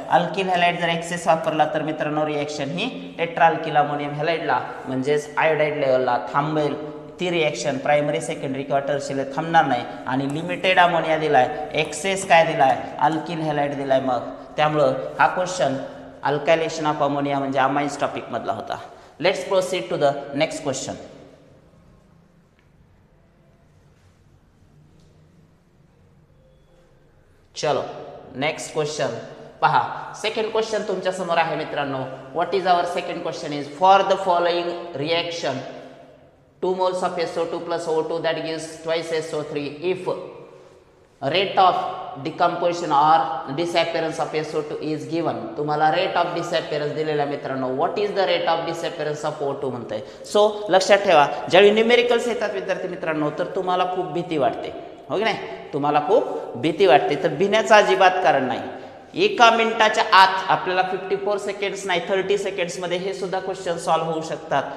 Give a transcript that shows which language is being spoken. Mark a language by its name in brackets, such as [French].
[Marathi] Alkyl halide जर access वापरला तर मित्रांनो रिएक्शन ही टेट्रा अल्किल अमोनियम हॅलाइडला म्हणजेच आयोडाइड लेवलला थांबेल. ती रिएक्शन प्रायमरी सेकंडरी किंवा टर्शियरी थांबणार नाही. आणि लिमिटेड अमोनिया दिलाय, एक्सेस काय दिलाय, अल्किल हॅलाइड दिलाय. मग त्यामुळं हा क्वेश्चन अल्कायलेशन ऑफ अमोनिया म्हणजे अमाइन्स टॉपिक मधला होता. [English] Let's proceed to the next question. [Marathi] चलो नेक्स्ट क्वेश्चन पहा. सेकंड क्वेश्चन तुमच्या समोर आहे मित्रांनो. [English] What is our second question is for the following reaction 2 moles of SO2 plus O2 that gives twice SO3 if rate of decomposition or disappearance of SO2 is given. [Marathi] तुम्हाला rate of डिसअपिअरन्स दिलेला मित्रांनो. [English] what is the rate of disappearance of O2 [Marathi] म्हणताय. So लक्षात ठेवा ज्यावेळी numericals येतात विद्यार्थी मित्रांनो तर तुम्हाला खूप भीती वाटते, हो की नाही, तुम्हाला खूप भीती वाटते. तर भिण्याचं अजिबात कारण नाही. एका मिनिटाच्या आत आपल्याला 54 सेकंड्स नाही 30 सेकंड्स मध्ये हे सुद्धा क्वेश्चन सॉल्व्ह होऊ शकतात.